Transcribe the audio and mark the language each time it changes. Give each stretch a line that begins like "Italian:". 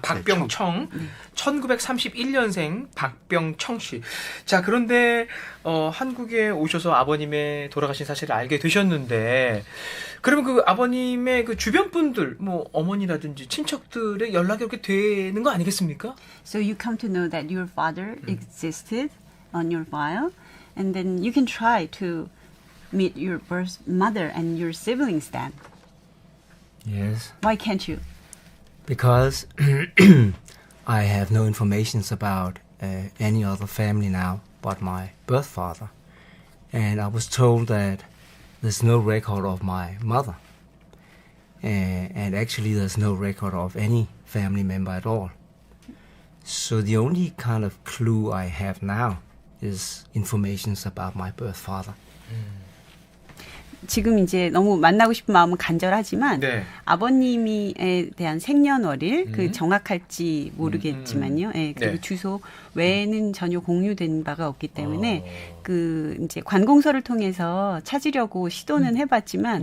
Korean: 박병청. 1931년생 박병청 씨. 자, 그런데 한국에 오셔서 아버님의 돌아가신 사실을 알게 되셨는데, 그러면 그 아버님의 그 주변 분들, 뭐 어머니라든지 친척들의 연락이 이렇게 되는 거 아니겠습니까?
English: So you come to know that your father existed on your file, and then you can try to meet your birth mother and your siblings then. Yes, Why can't you? because I have no information about any other family now but my birth father. And I was told that there's no record of my mother. And actually there's no record of any family member at all. So the only kind of clue I have now is informations about my birth father.
Korean: 지금 이제 너무 만나고 싶은 마음은 간절하지만 네. 아버님에 대한 생년월일 그 정확할지 모르겠지만요. 예, 그리고 네. 주소 외에는 전혀 공유된 바가 없기 때문에 그 이제 관공서를 통해서 찾으려고 시도는 해봤지만